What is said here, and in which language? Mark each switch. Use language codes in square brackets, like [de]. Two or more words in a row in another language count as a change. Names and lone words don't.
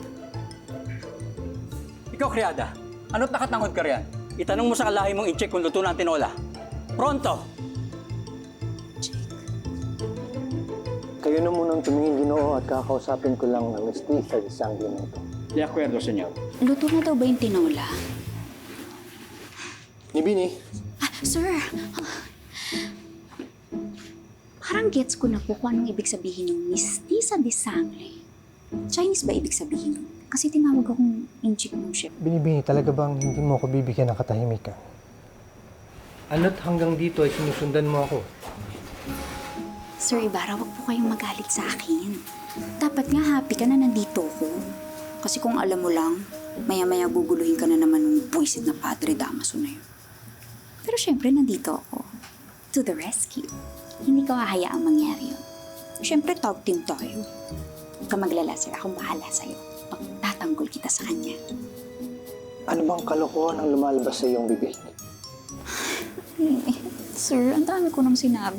[tl] Ikaw, Kriada, ano't nakatangod ka riyan? Itanong mo sa kalahi mong i-check kung luto na ang tinola. [es] Pronto! [tl] Kayo na munang tumingin, Ginoo, at kakausapin ko lang ng mestiza sa sangli nito. [es] De acuerdo, senyor. [tl] Luto na daw ba yung tinola? Ni Bini, Sir! Parang gets ko na po kung anong ibig sabihin ng mestiza [es] de sangre. [tl] Chinese ba ibig sabihin nun? Kasi tinawag akong inchik ng chef. Bini, talaga bang hindi mo ako bibigyan ng katahimikan? Ano't hanggang dito ay sinusundan mo ako? Sir Ibarra, wag po kayong magalit sa akin. Dapat nga happy ka na nandito ko. Kasi kung alam mo lang, maya-maya guguluhin ka na naman ng buwisit na Padre Damaso na yun. Pero syempre, nandito ako. [en] To the rescue. [tl] Hindi ko hahayaang mangyari yun. Syempre, [en] tag team [tl] tayo. Huwag ka maglala, sir. Akong bahala sa'yo. Pagtatanggol kita sa kanya. Ano bang kalokohan ang lumalabas sa iyong bibig? Sir, ang dami ko nang sinabi.